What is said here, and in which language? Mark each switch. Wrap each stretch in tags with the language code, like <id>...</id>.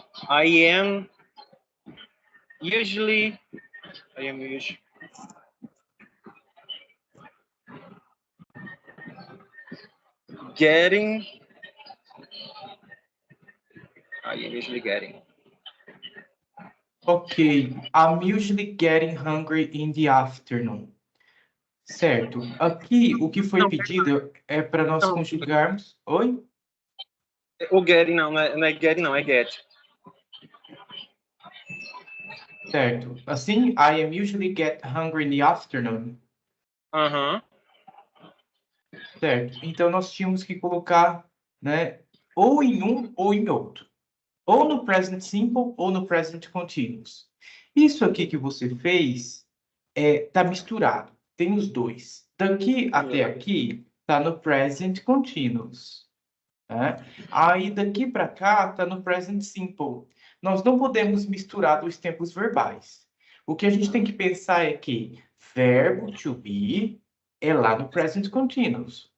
<en>I am usually getting. Ok, I'm usually getting hungry in the afternoon.</en> <pt>Certo. Aqui, o que foi pedido é para nós Não. conjugarmos... Oi? O getting não é getting, não, é get. Certo.</pt> <en>Assim, I am usually get hungry in the afternoon.</en> <pt>Certo. Então, nós tínhamos que colocar, né, ou em um ou em outro. Ou no present simple ou no present continuous. Isso aqui que você fez tá misturado. Tem os dois. Daqui até aqui tá no present continuous. Né? Aí daqui para cá tá no present simple. Nós não podemos misturar dois tempos verbais. O que a gente tem que pensar é que verbo to be é lá no present continuous.</pt>